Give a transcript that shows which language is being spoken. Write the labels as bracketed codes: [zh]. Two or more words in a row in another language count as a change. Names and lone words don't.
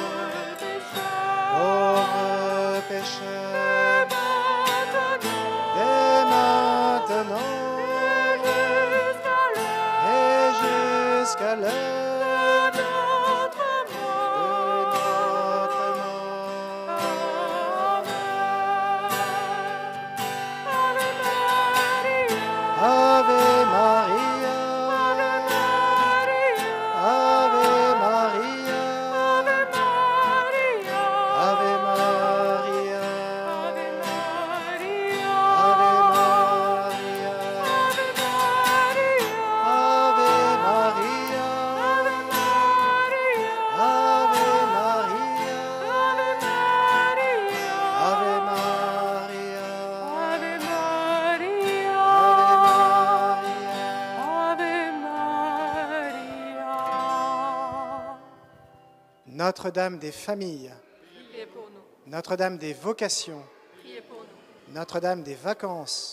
[fr] pauvres pécheurs, dès maintenant et jusqu'à l'heure de notre mort. [la] Ave Maria, Ave Maria, Ave Maria, Ave Maria, Ave Maria, Ave Maria, Ave Maria, [fr] Notre-Dame des familles, Priez pour nous. Notre-Dame des vocations, Priez pour nous. Notre-Dame des vacances,